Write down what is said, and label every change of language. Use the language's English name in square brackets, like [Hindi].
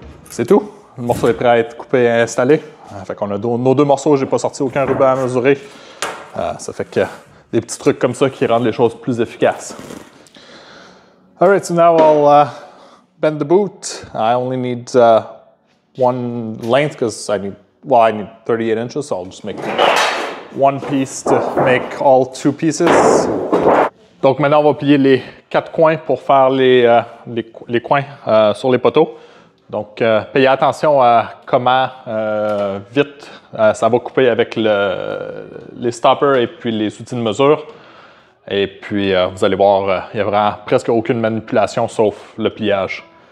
[French] C'est tout. Le morceau est prêt à être coupé et installé. Fait qu'on a nos 2 morceaux, j'ai pas sorti aucun ruban à mesurer. Ça fait que des petits trucs comme ça qui rendent les choses plus efficaces. [English] Alright, so now I'll bend the boot. I only need one length because I need 38 inches, so I'll just make one piece to make all 2 pieces. [French] Donc maintenant, on va plier les 4 coins pour faire les coins sur les poteaux. Donc, payez attention à comment vite ça va couper avec les stoppers et puis les outils de mesure. Et puis, vous allez voir, il n'y a vraiment presque aucune manipulation sauf le pliage.